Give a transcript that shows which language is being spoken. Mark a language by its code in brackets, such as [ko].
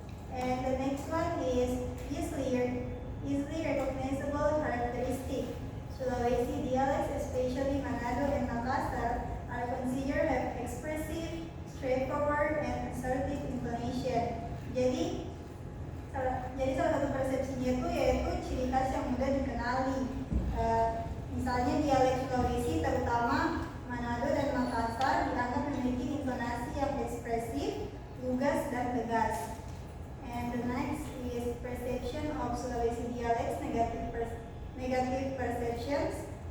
[en] And the next one is easily recognizable characteristic. Sulawesi dialects, especially Manado and Makassar, are considered as expressive, straightforward, and assertive intonation. [id] Jadi salah satu persepsinya itu yaitu ciri khas yang mudah dikenali. Misalnya dialek Sulawesi, terutama Manado dan Makassar, dianggap memiliki intonasi yang ekspresif, lugas, dan tegas. [en] And the next is perception of Sulawesi dialects, negative perceptions.